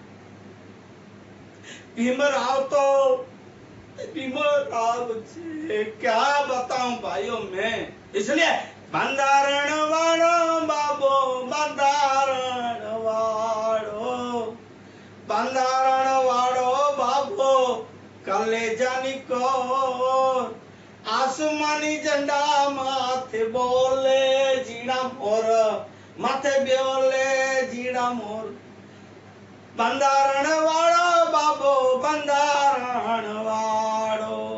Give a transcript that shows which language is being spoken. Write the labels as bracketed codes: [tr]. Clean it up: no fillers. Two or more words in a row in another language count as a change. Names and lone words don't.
[gu] ભીમરાવ તો ભીમરાવ છે [hi] क्या बताऊं भाइयों मैं इसलिए [gu] બંધારણ વાળો બાબો બંધારણ વાળો બાબો કલેજાની કો આસમાની ઝંડા માથે બોલે જીના મોર માથે બોલે જીના મોર બંધારણ વાળો બાબો બંધારણ વાળો